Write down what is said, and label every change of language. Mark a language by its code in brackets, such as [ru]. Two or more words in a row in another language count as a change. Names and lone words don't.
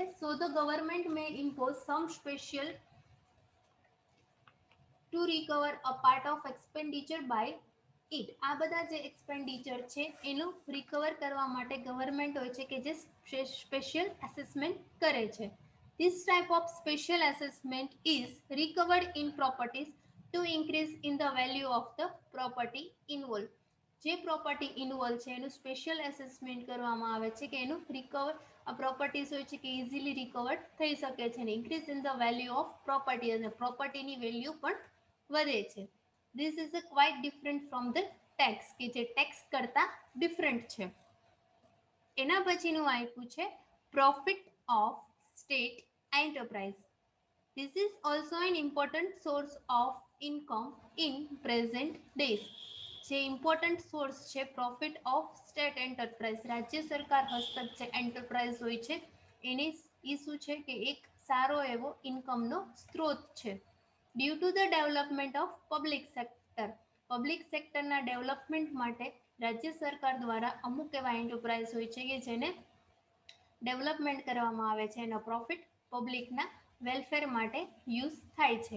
[en] so the government may impose some special to recover a part of expenditure by it. [gu] આ બધા જે એક્સપેન્ડિચર છે એનું રિકવર કરવા માટે ગવર્મેન્ટ હોય છે કે જે [en] special assessment [gu] કરે છે. [en] This type of special assessment is recovered in properties to increase in the value of the property involved. જે પ્રોપર્ટી ઇન્વોલ્વ છે એનું special assessment કરવામાં આવે છે કે એનું રિકવર, આ પ્રોપર્ટીઝ હોય છે કે easily recover થઈ શકે છે અને increase in the value of property, અને પ્રોપર્ટીની વેલ્યુ પણ વધે છે. this is a quite different from the tax, [gu] કે જે ટેક્સ કરતાં ડિફરન્ટ છે. એના પછીનું આપ્યું છે [en] profit of state enterprise. This is also an important source of income in present days. [gu] જે [en] important source [gu] છે [en] profit of state enterprise, [gu] રાજ્ય સરકાર હસ્તક જે એન્ટરપ્રાઇઝ હોય છે એની એ શું છે કે એક સારો એવો ઇન્કમનો સ્ત્રોત છે. [en] due to the development of public sector, [gu] પબ્લિક સેક્ટરના ડેવલપમેન્ટ માટે રાજ્ય સરકાર દ્વારા અમુક એવા એન્ટરપ્રાઇઝ હોય છે કે જેને ડેવલપમેન્ટ કરવામાં આવે છે, એનો પ્રોફિટ પબ્લિકના વેલફેર માટે યુઝ થાય છે.